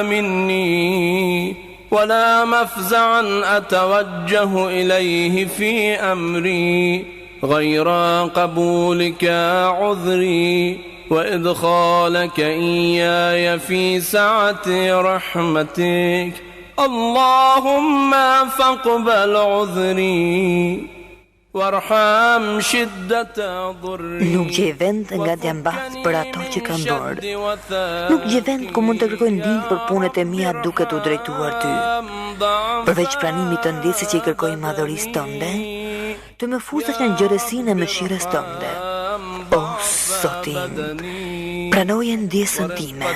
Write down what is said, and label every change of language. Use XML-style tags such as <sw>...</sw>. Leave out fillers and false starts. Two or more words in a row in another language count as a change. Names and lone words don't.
<ar>مني ولا مفزعا أتوجه إليه في أمري غير قبولك عذري وإدخالك إياي في سعة رحمتك اللهم فاقبل عذري وارحم شدة ضري.</ar> <sq>Nuk gjej vend nga djambat për ato që kam bërë. Nuk gjej vend ku mund të kërkoj ndihmë për punët e mia duke t'u drejtuar ty. Përveç pranimit të ndjesë që i kërkoj madhërisë tënde, të më fusash në ngjërësinë e mëshirës tënde. O Zoti im, pranoje ndjesën time.</sq>